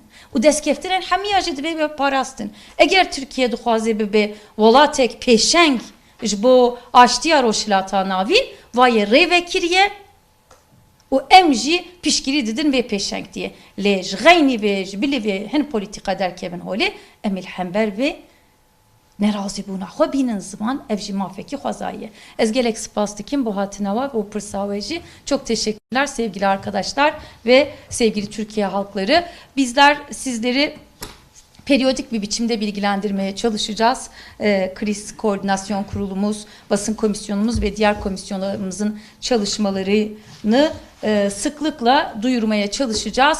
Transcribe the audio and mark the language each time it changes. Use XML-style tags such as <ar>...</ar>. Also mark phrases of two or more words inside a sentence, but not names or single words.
<ku>û destkeftên hemiya jî dibe bê parastin. Eger Tirkiye dixwaze bibe welatek pêşeng ji bo aştiya roşilata navîn, vayê rê vekiriye û em jî piştgirî didin vê pêşeng diye. Lê ji xeynî vê ji bilî vê hin polîtîka derkevin holê, em ê li hember vê nerazîbûna xwe bînin ziman, ev jî mafekî xwezayî. Ez gelek spas dikim bu hatina ve bu pırsavê jî.</ku> <tr>Çok teşekkürler sevgili arkadaşlar ve sevgili Türkiye halkları. Bizler sizleri periyodik bir biçimde bilgilendirmeye çalışacağız. Kriz Koordinasyon Kurulumuz, Basın Komisyonumuz ve diğer komisyonlarımızın çalışmalarını sıklıkla duyurmaya çalışacağız.</tr>